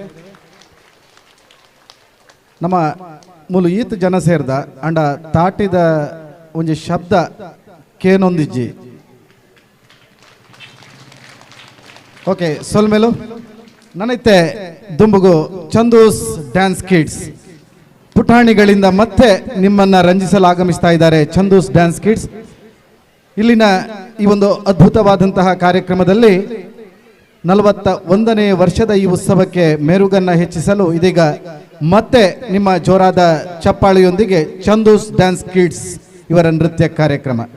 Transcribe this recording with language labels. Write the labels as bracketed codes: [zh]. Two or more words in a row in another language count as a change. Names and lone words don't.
[tcy] ನಮ್ಮ ಮೂಲು ಈತ್ ಜನ ಸೇರ್ದ ಅಂಡ ತಾಟಿದ ಒಂಜಿ ಶಬ್ದ ಕೇನೊಂದಿಜ್ಜಿ ಓಕೆ ಸೊಲ್ಮೇಲು ನನೈತೆ ದುಂಬುಗು [kn] ಚಂದೂಸ್ ಡ್ಯಾನ್ಸ್ ಕಿಡ್ಸ್ ಪುಟಾಣಿಗಳಿಂದ ಮತ್ತೆ ನಿಮ್ಮನ್ನ ರಂಜಿಸಲು ಆಗಮಿಸ್ತಾ ಇದ್ದಾರೆ. ಚಂದೂಸ್ ಡ್ಯಾನ್ಸ್ ಕಿಡ್ಸ್ ಇಲ್ಲಿನ ಈ ಒಂದು ಅದ್ಭುತವಾದಂತಹ ಕಾರ್ಯಕ್ರಮದಲ್ಲಿ 41ನೇ ವರ್ಷದ ಈ ಉತ್ಸವಕ್ಕೆ ಮೆರುಗನ್ನ ಹೆಚ್ಚಿಸಲು ಇದೀಗ ಮತ್ತೆ ನಿಮ್ಮ ಜೋರಾದ ಚಪ್ಪಾಳೆಯೊಂದಿಗೆ ಚಂದೂಸ್ ಡ್ಯಾನ್ಸ್ ಕಿಡ್ಸ್ ಇವರ ನೃತ್ಯ ಕಾರ್ಯಕ್ರಮ.